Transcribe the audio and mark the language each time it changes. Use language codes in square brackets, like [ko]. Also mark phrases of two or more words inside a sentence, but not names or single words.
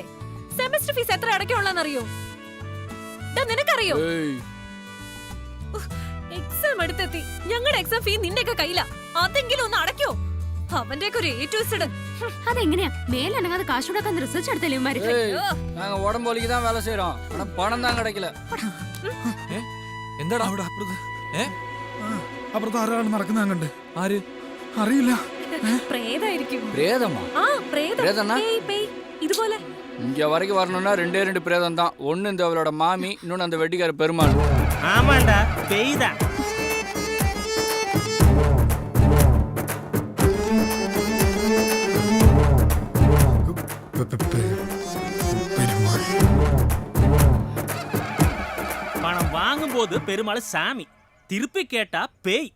[ml] സെമസ്റ്റർ ഫീസ് എത്ര അടയ്ക്കാനുള്ളതെന്നറിയോ? നിനക്കറിയോ? എക്സാം അടുത്തെത്തി, ഞങ്ങളുടെ എക്സാം ഫീ നിന്റെയൊക്കെ കയ്യില. അതെങ്കിലും ഒന്ന് അടയ്ക്കോ? അവന്റെ ഒരു [en] A to Z. [ml] അതെങ്ങനെയാ മേലനങ്ങാതെ കാശുണ്ടാക്കാൻ റിസർച്ച് എടുത്തല്ലേ [ta] ഉടമ്പോലിക്ക് தான் வேலை செய்றோம், ஆனா பணம் தான் கிடைக்கல. [ml] എന്താടാ അവിടെ അപ്പുറത്ത് ആരാണ് നടക്കുന്ന കണ്ട്? ആര് അറിയില്ല. പ്രേതായിരിക്കും. [ta] பிரேதமா? [ml] ആ പ്രേതം. പ്രേതന്നാ? പേയ്, പേയ്. ഇതുപോലെ [ta] இங்க வரைக்கும் வரணும்னா 2 பிரேதம் தான். ஒன்னு இந்த அவளோட மாமி, இன்னொன்னு அந்த வெட்டிக்கார பெருமாள். ஆமாண்டா, பேய்தான். பணம் வாங்கும் போது பெருமாள் சாமி, திருப்பி கேட்டா பேய்.